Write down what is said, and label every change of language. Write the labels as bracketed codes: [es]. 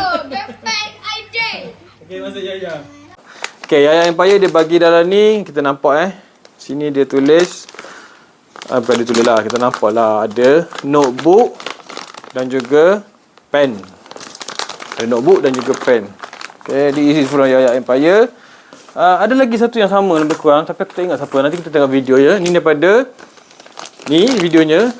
[en] Girlfriend Aidil. [ms] Okay, masa Yaya. Okay, Yaya Empire dia bagi dalam ni. Kita nampak sini dia tulis. Bukan dia tulis lah. Kita nampak lah. Ada notebook dan juga pen. Ada notebook dan juga pen. [en] Okay, this is from Yaya Empire. [ms] Ada lagi satu yang sama lebih kurang. Tapi aku tak ingat siapa. Nanti kita tengok video ya. Ni daripada ni videonya.